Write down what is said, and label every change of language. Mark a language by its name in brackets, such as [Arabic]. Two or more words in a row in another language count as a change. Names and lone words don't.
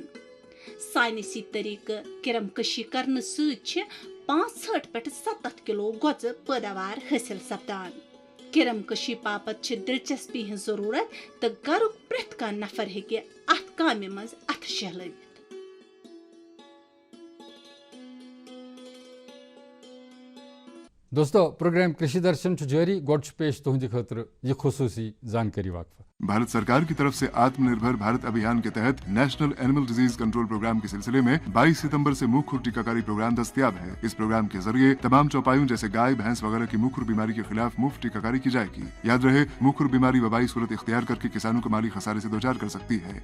[Kashmiri] ساینسی طٔریٖقہٕ کِرم کشی کرنہٕ سۭتۍ چھِ 65 پٮ۪ٹھ 70 کلو گۄژٕ پٲداوار حٲصِل سپدان. کِرم کشی باپتھ چھِ دلچسپی ہٕنٛز ضروٗرت تہٕ گرُک پرٛٮ۪تھ کانٛہہ نفر ہیٚکہِ اتھ کامہِ منٛز اتھٕ شہلٲوِتھ. دوستو پروگرام कृषि दर्शन जारी गोड पेश तुहंद खतर यह खुसूसी जानकारी वक्फा. [Urdu] بھارت سرکار کی طرف سے آتم نربھر بھارت ابھیان کے تحت [English] National Animal Disease Control Programme [Urdu] کے سلسلے میں 22 ستمبر سے منہ کھر ٹیکاکاری پروگرام دستیاب ہے. اس پروگرام کے ذریعے تمام چوپایوں جیسے گائے، بھینس وغیرہ کی منہ کھر بیماری کے خلاف مفت ٹیکاکاری کی جائے گی. یاد رہے، منہ کھر بیماری وبائی صورت اختیار کرکے کسانوں کو مالی خسارے سے دو چار کر سکتی ہے.